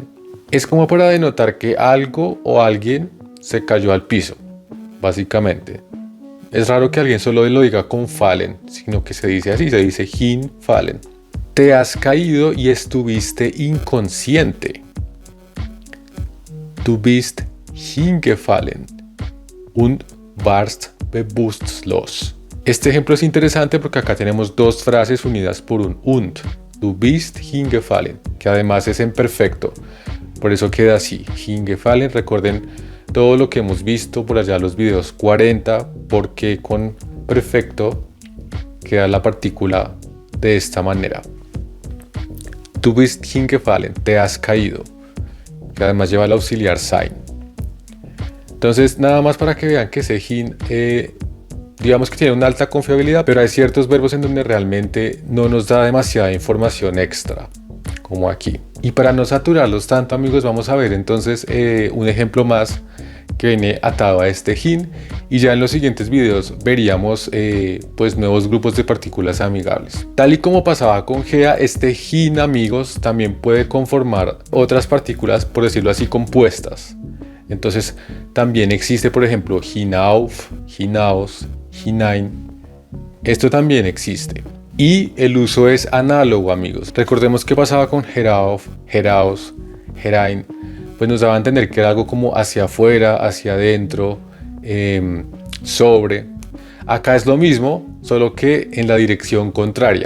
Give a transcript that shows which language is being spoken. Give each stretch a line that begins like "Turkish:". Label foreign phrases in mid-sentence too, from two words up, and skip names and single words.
Spanish: Es como para denotar que algo o alguien se cayó al piso, básicamente. Es raro que alguien solo lo diga con fallen, sino que se dice así, se dice hinfallen. Te has caído y estuviste inconsciente.
German: Du bist hingefallen und warst bewusstlos.
Spanish: Este ejemplo es interesante porque acá tenemos dos frases unidas por un und.
German: Du bist hingefallen,
Spanish: que además es en perfecto. Por eso queda así, hingefallen. Recuerden todo lo que hemos visto por allá en los videos 40, porque con perfecto queda la partícula de esta manera.
German: Du bist hingefallen,
Spanish: te has caído, que además lleva el auxiliar sein. Entonces, nada más para que vean que ese hin, digamos que tiene una alta confiabilidad, pero hay ciertos verbos en donde realmente no nos da demasiada información extra, como aquí. Y para no saturarlos tanto, amigos, vamos a ver entonces un ejemplo más que viene atado a este hin, y ya en los siguientes videos veríamos pues nuevos grupos de partículas amigables. Tal y como pasaba con gea, este hin, amigos, también puede conformar otras partículas, por decirlo así, compuestas. Entonces también existe, por ejemplo,
German: hinauf, hinaos, hinein.
Spanish: Esto también existe. Y el uso es análogo, amigos. Recordemos que pasaba con
German: herauf, heraos, herain.
Spanish: Pues nos daba a entender que era algo como hacia afuera, hacia adentro, sobre. Acá es lo mismo, solo que en la dirección contraria.